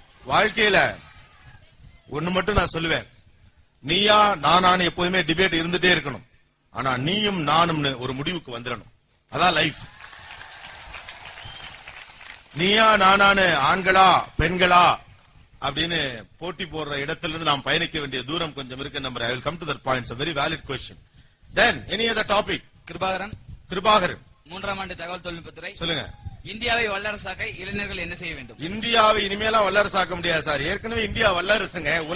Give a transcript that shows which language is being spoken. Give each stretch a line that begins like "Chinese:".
Tamil: வாழ்க்கையில ஒண்ணு மட்டும் நான் சொல்லுவேன். நீயா நானான்னு எப்போதுமே டிபேட் இருந்துட்டே இருக்கணும். ஆனா நீயும் நானும்னு ஒரு முடிவுக்கு வந்துடணும். அதான் லைஃப். நீயா நானானு ஆண்களா பெண்களா அப்படின்னு போட்டி போடுற இடத்துல இருந்து நாம் பயணிக்க வேண்டிய தூரம் கொஞ்சம் இருக்கு.
English: Number I will come to that point. It's a very valid question. Then any other topic?
Tamil: Kirubakaran, 3ஆம் ஆண்டு தகவல் தொழில்நுட்பத்துறை. சொல்லுங்க. இந்தியாவை வல்லரசாக்க இளைஞர்கள் என்ன செய்ய வேண்டும்? இந்தியாவை இனிமேலாம் வல்லரசாக்க முடியாது சார். ஏற்கனவே இந்தியா வல்லரசுங்க.